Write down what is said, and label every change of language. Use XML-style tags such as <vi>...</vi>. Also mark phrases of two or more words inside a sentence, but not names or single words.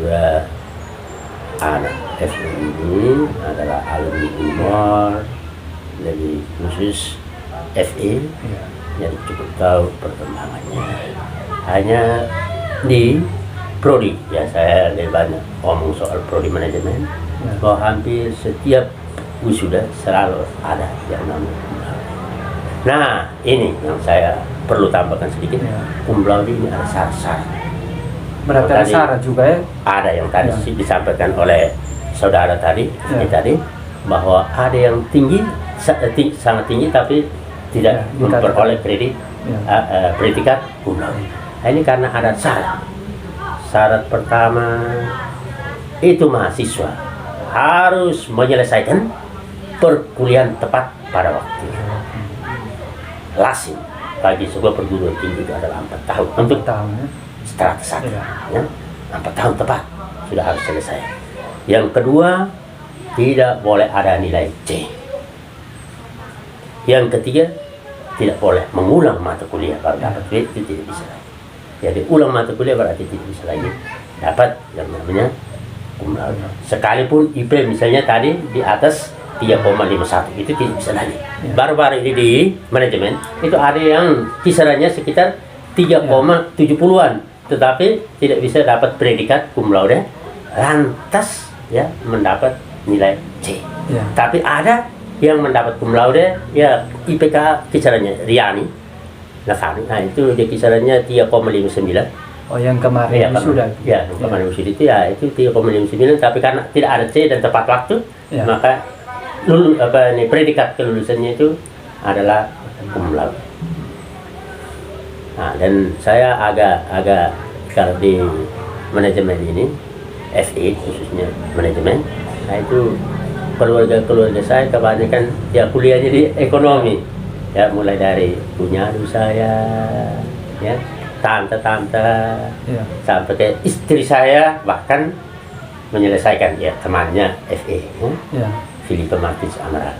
<id>Kebetulan juga anak FE ini adalah alumni Unmul, lebih khusus FE, jadi cukup tahu perkembangannya. Hanya di prodi, ya saya lebih banyak ngomong soal prodi manajemen, bahwa hampir setiap wisuda selalu ada yang namanya</id> <la>cum laude.</la> <id>Nah, ini yang saya perlu tambahkan sedikit,</id> <la>cum laude</la> <id>ini ada syarat-syarat. Berarti ada syarat juga ya? Ada yang tadi disampaikan oleh saudara tadi, tadi bahwa ada yang tinggi, sangat tinggi tapi tidak memperoleh predikat</id> <la>cum laude.</la> <id>Nah, ini karena ada syarat. Syarat pertama itu mahasiswa harus menyelesaikan perkuliahan tepat pada waktu. Lazim bagi sebuah perguruan tinggi itu adalah 4 tahun untuk strata 1, ya, 4 tahun tepat sudah harus selesai. Yang kedua, tidak boleh ada nilai C. Yang ketiga, tidak boleh mengulang mata kuliah baru dapat B, itu tidak bisa lagi. Jadi ulang mata kuliah berarti tidak bisa lagi dapat yang namanya</id> <la>cum laude.</la> <id>Sekalipun IP misalnya tadi di atas 3,51 itu tidak bisa lagi. Baru-baru ini di manajemen itu ada yang kisarannya sekitar 3,70-an, tetapi tidak bisa dapat predikat</id> <la>cum laude,</la> <id>lantas ya mendapat nilai C. Tapi ada yang mendapat</id> <la>cum laude</la> <id>ya IPK kisarannya Riani, nah itu dia kisarannya 3,59. Oh, yang kemarin sudah. Ya, yang kemarin sudah itu ya itu 3,59, tapi karena tidak ada C dan tepat waktu, maka predikat kelulusannya itu adalah</id> <la>cum laude.</la> <id>Nah, dan saya agak kalau di manajemen ini, FE khususnya manajemen, nah itu keluarga saya kebanyakan ya kuliahnya di ekonomi, ya mulai dari punya saya, ya tante sampai ke istri saya bahkan menyelesaikan ya temannya FE, Filipe Martins Amara.</id>